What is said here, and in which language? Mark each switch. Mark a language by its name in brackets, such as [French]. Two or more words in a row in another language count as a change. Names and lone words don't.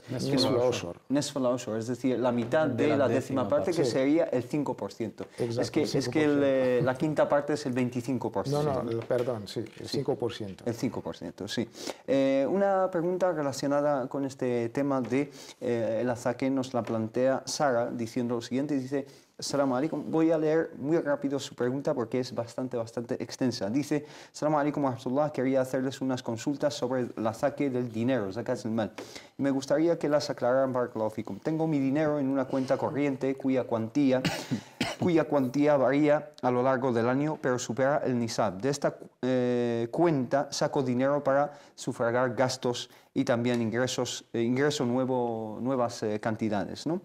[Arabic] نصف العشر, [Spanish] es decir, la mitad de la décima parte, que sería el 5%. Exacto, es que la quinta parte es el 25%. No, perdón, sí, el 5%. El 5%, sí. Una pregunta relacionada con este tema de el azaque nos la plantea Sara diciendo lo siguiente, dice: [Arabic] سلام عليكم. [Spanish] Voy a leer muy rápido su pregunta porque es bastante extensa. Dice: [Arabic] سلام عليكم ورحمة الله, [Spanish] quería hacerles unas consultas sobre el azaque del dinero, [Arabic] زكاة المال. [Spanish] Me gustaría que las aclararan, [Arabic] بارك الله فيكم. [Spanish] Tengo mi dinero en una cuenta corriente cuya cuantía varía a lo largo del año, pero supera el nisab. De esta cuenta saco dinero para sufragar gastos y también ingreso nuevas cantidades, ¿no?